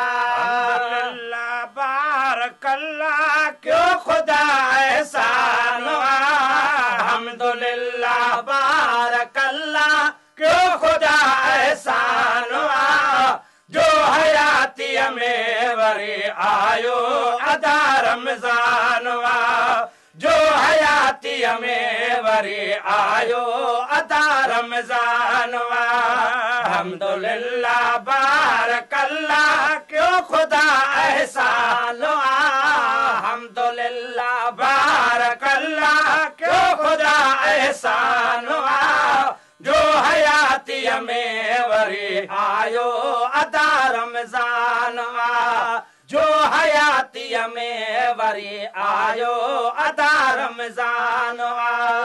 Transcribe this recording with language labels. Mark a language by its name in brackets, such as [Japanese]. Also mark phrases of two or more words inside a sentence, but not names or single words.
[Arabic] الحمدللہ، بارک اللہ، [Sindhi] کیوں خدا احسان آ۔ [Arabic] الحمدللہ، بارک اللہ، [Sindhi] کیوں خدا احسان آ۔ جو حیاتیءَ ۾ وري آيو ادا رمضان آ۔ جو حياتيءَ ۾ وري آيو ادا رمضان آ۔ [Arabic] الحمدللہ، بارک اللہ، [Sindhi] ڪيو خدا احسان آ۔ [Arabic] الحمدللہ، بارک اللہ، [Sindhi] ڪيو خدا احسان آ۔ جو حياتيءَ ۾ وري آيو ادا رمضان آ۔ جو حياتيءَ ۾ وري آيو ادا رمضان آ۔